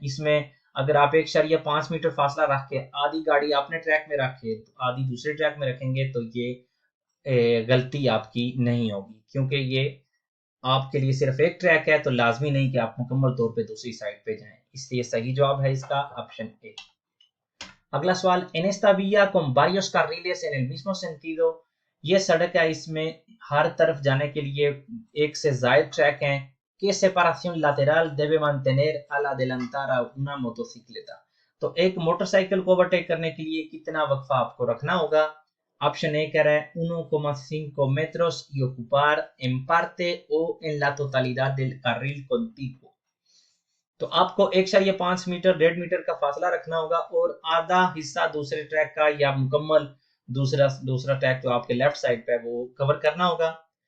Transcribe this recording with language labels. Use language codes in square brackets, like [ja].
[hi] इसमें अगर आप 1.5 मीटर फासला रख के आधी गाड़ी आपने ट्रैक में रखे आधी दूसरे ट्रैक में रखेंगे तो ये गलती आपकी नहीं होगी, क्योंकि ये आपके लिए सिर्फ एक ट्रैक है तो लाजमी नहीं कि आप मुकम्मल तौर पे दूसरी साइड पे जाएं, इसलिए सही जवाब है इसका ऑप्शन ए। अगला सवाल, [es] en esta vía con varios carriles en el mismo sentido, [hi] ये सड़क है इसमें हर तरफ जाने के लिए एक से ज्यादा ट्रैक हैं। [es] ¿Qué separación lateral debe mantener al adelantar a una motocicleta? [hi] तो एक मोटरसाइकिल को ओवरटेक करने के लिए कितना वक्फा आपको रखना होगा? ऑप्शन ए कह रहा है [es] 1,5 metros y ocupar en parte o en la totalidad del carril contiguo, [hi] तो आपको 1.5 मीटर 1.5 मीटर का फासला रखना होगा और आधा हिस्सा दूसरे ट्रैक का या मुकम्मल दूसरा ट्रैक तो आपके लेफ्ट साइड पे वो कवर करना होगा।